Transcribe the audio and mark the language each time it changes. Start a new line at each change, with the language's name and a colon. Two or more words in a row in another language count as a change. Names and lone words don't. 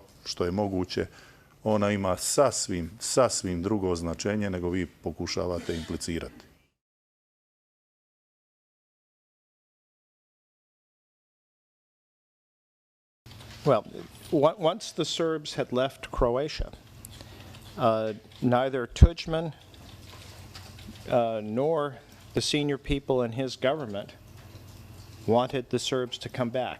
Croatian: što je moguće, ona ima sasvim drugo značenje nego vi pokušavate implicirati.
English: Well, once the Serbs had left Croatia, neither Tudjman nor the senior people in his government wanted the Serbs to come back.